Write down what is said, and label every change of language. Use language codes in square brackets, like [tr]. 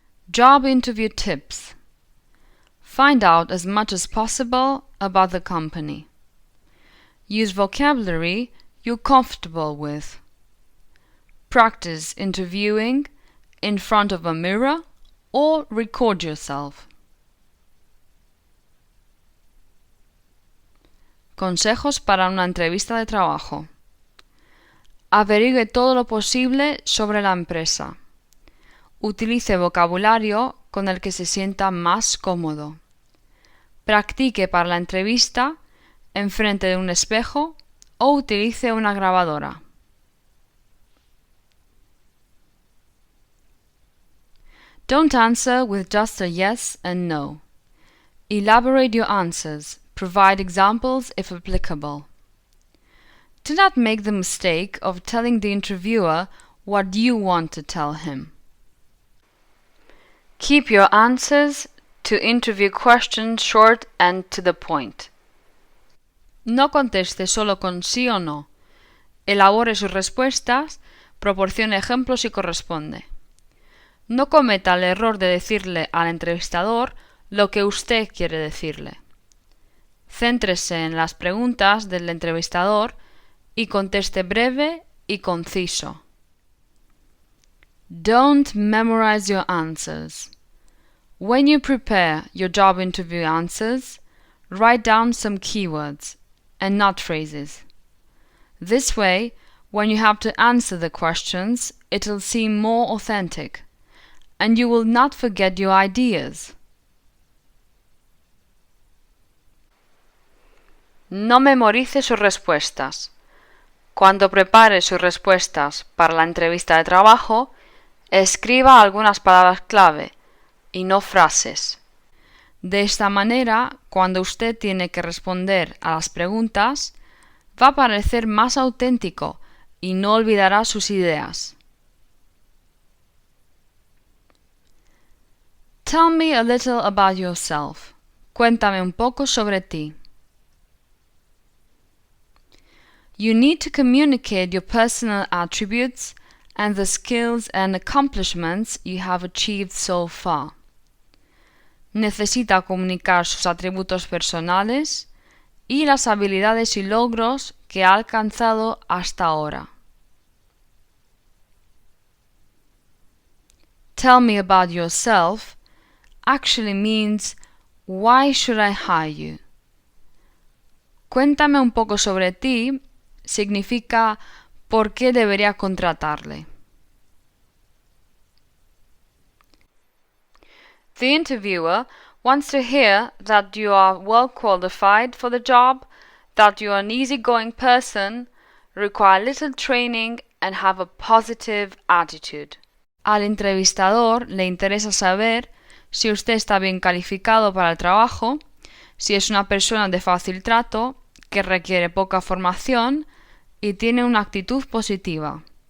[en] Job interview tips. Find out as much as possible about the company. Use vocabulary you're comfortable with. Practice interviewing in front of a mirror or record yourself. [es] Consejos para una entrevista de trabajo. Averigue todo lo posible sobre la empresa. Utilice vocabulario con el que se sienta más cómodo. Practique para la entrevista enfrente de un espejo o utilice una grabadora. [en] Don't answer with just a yes and no. Elaborate your answers. Provide examples if applicable. Do not make the mistake of telling the interviewer what you want to tell him. Keep your answers to interview questions short and to the point. [es] No conteste solo con sí o no. Elabore sus respuestas, proporcione ejemplos si corresponde. No cometa el error de decirle al entrevistador lo que usted quiere decirle. Céntrese en las preguntas del entrevistador y conteste breve y conciso. [en] Don't memorize your answers. When you prepare your job interview answers, write down some keywords and not phrases. This way, when you have to answer the questions, it'll seem more authentic, and you will not forget your ideas. [es] No memorice sus respuestas. Cuando prepare sus respuestas para la entrevista de trabajo, Escriba algunas palabras clave y no frases. De esta manera, cuando usted tiene que responder a las preguntas, va a parecer más auténtico y no olvidará sus ideas. [en] Tell me a little about yourself. [es] Cuéntame un poco sobre ti. [en] You need to communicate your personal attributes and the skills and accomplishments you have achieved so far. [es] Necesita comunicar sus atributos personales y las habilidades y logros que ha alcanzado hasta ahora. [en] Tell me about yourself actually means why should I hire you? [es] Cuéntame un poco sobre ti significa ¿por qué debería contratarle? [en] The interviewer wants to hear that you are well qualified for the job, that you are an easygoing person, require little training and have a positive attitude. [es] Al entrevistador le interesa saber si usted está bien calificado para el trabajo, si es una persona de fácil trato, que requiere poca formación y tiene una actitud positiva.